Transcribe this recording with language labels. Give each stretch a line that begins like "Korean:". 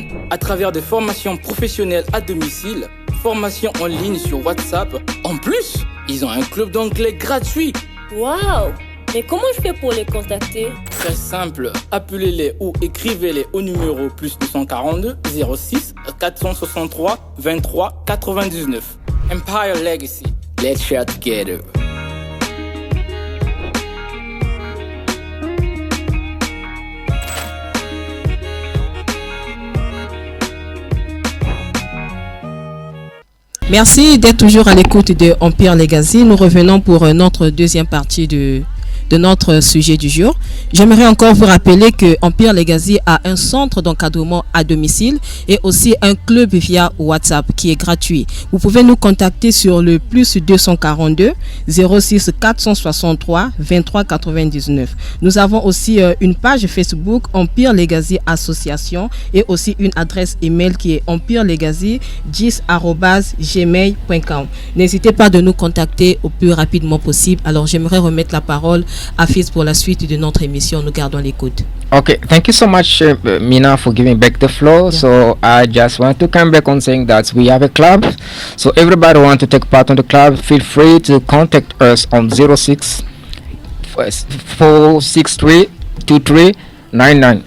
French: À travers des formations professionnelles à domicile, formations en ligne sur WhatsApp. En plus, ils ont un club d'anglais gratuit. Waouh! Mais comment je fais pour les contacter? Très simple, appelez-les ou écrivez-les au numéro plus 242 06 463 23 99.
English: Empire Legacy, let's share together.
French: Merci d'être toujours à l'écoute de Empire Legacy. Nous revenons pour notre deuxième partie de notre sujet du jour. J'aimerais encore vous rappeler que Empire Legacy a un centre d'encadrement à domicile et aussi un club via WhatsApp qui est gratuit. Vous pouvez nous contacter sur le plus 242 06 463 23 99. Nous avons aussi une page Facebook Empire Legacy Association et aussi une adresse email qui est empirelegacy10@gmail.com. N'hésitez pas de nous contacter au plus rapidement possible. Alors j'aimerais remettre la parole à Fils pour la suite de notre émission. Nous gardons l'écoute.
English: Okay, thank you so much, Mina, for giving back the floor. Yeah. So I just want to come back on saying that we have a club. So everybody want to take part on the club, feel free to contact us on 06 463 2399.